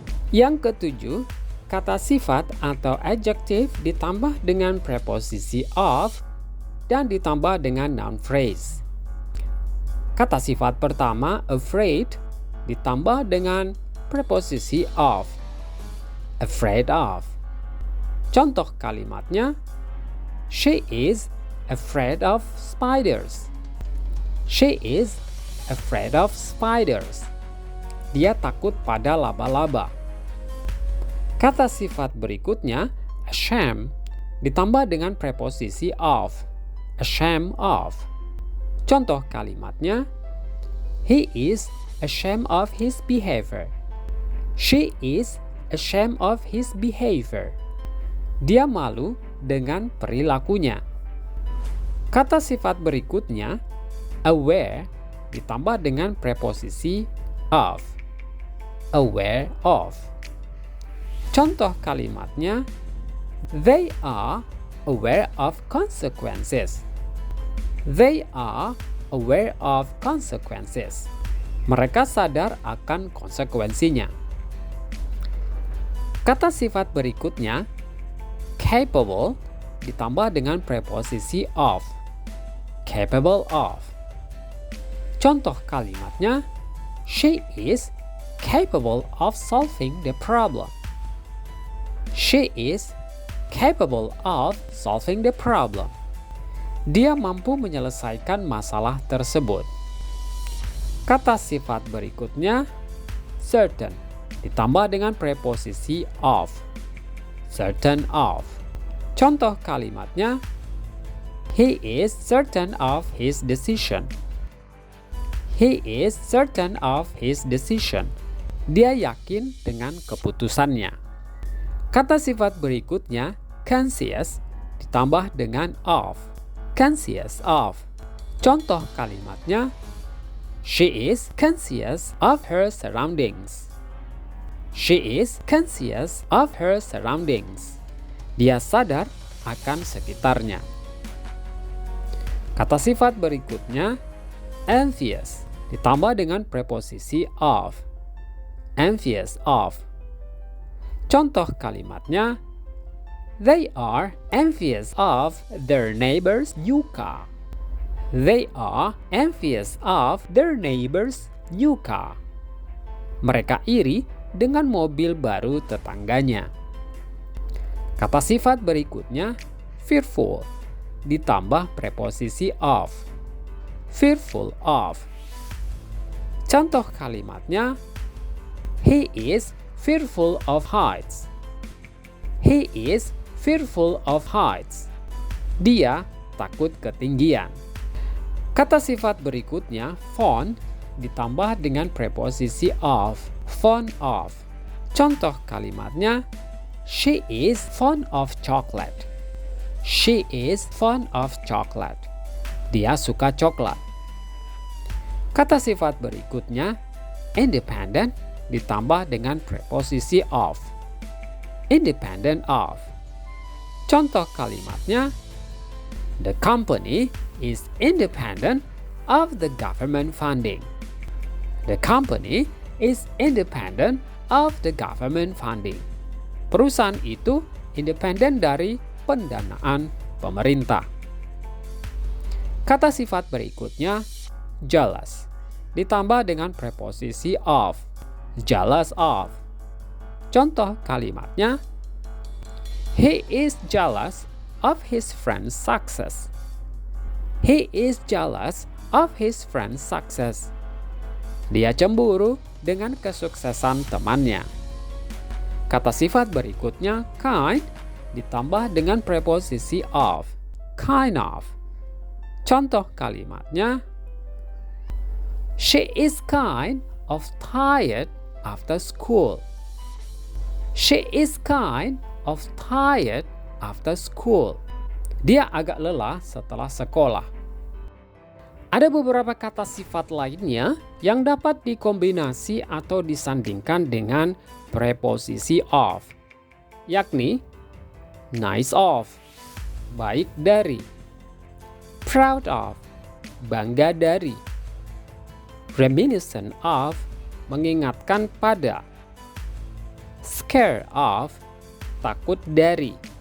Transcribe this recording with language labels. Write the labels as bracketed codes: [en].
[id] Yang ketujuh, kata sifat atau adjective ditambah dengan preposisi of dan ditambah dengan noun phrase. Kata sifat pertama, afraid, ditambah dengan preposisi of. [en] Afraid of. [id] Contoh kalimatnya, [en] she is afraid of spiders. She is afraid of spiders. [id] Dia takut pada laba-laba. Kata sifat berikutnya, ashamed, ditambah dengan preposisi of. [en] Ashamed of. [id] Contoh kalimatnya, [en] he is ashamed of his behavior. She is ashamed of his behavior. [id] Dia malu dengan perilakunya. Kata sifat berikutnya, aware, ditambah dengan preposisi of. [en] Aware of. [id] Contoh kalimatnya, [en] they are aware of consequences. They are aware of consequences. [id] Mereka sadar akan konsekuensinya. Kata sifat berikutnya, capable, ditambah dengan preposisi of. [en] Capable of. [id] Contoh kalimatnya, [en] she is capable of solving the problem. She is capable of solving the problem. [id] Dia mampu menyelesaikan masalah tersebut. Kata sifat berikutnya, certain, ditambah dengan preposisi of. [en] Certain of. [id] Contoh kalimatnya, [en] he is certain of his decision. He is certain of his decision. [id] Dia yakin dengan keputusannya. Kata sifat berikutnya, conscious ditambah dengan of. [en] Conscious of. [id] Contoh kalimatnya, [en] she is conscious of her surroundings. She is conscious of her surroundings. [id] Dia sadar akan sekitarnya. Kata sifat berikutnya, envious ditambah dengan preposisi of. [en] Envious of. [id] Contoh kalimatnya, [en] they are envious of their neighbor's new car. They are envious of their neighbor's new car. [id] Mereka iri dengan mobil baru tetangganya. Kata sifat berikutnya, fearful ditambah preposisi of. [en] Fearful of. [id] Contoh kalimatnya, [en] he is fearful of heights. He is fearful of heights. [id] Dia takut ketinggian. Kata sifat berikutnya, fond ditambah dengan preposisi of. [en] Fond of. [id] Contoh kalimatnya, [en] she is fond of chocolate. She is fond of chocolate. [id] Dia suka coklat. Kata sifat berikutnya, independent ditambah dengan preposisi of. [en] Independent of. [id] Contoh kalimatnya, [en] the company is independent of the government funding. The company is independent of the government funding. [id] Perusahaan itu independen dari pendanaan pemerintah. Kata sifat berikutnya, jealous ditambah dengan preposisi of. [en] Jealous of. [id] Contoh kalimatnya, [en] he is jealous of his friend's success. He is jealous of his friend's success. [id] Dia cemburu dengan kesuksesan temannya. Kata sifat berikutnya, kind ditambah dengan preposisi of. [en] Kind of. [id] Contoh kalimatnya, [en] she is kind of tired after school. She is kind of tired after school. [id] Dia agak lelah setelah sekolah. Ada beberapa kata sifat lainnya yang dapat dikombinasi atau disandingkan dengan preposisi of, yakni nice of, baik dari, proud of, bangga dari, reminiscent of, mengingatkan pada, scare of, takut dari,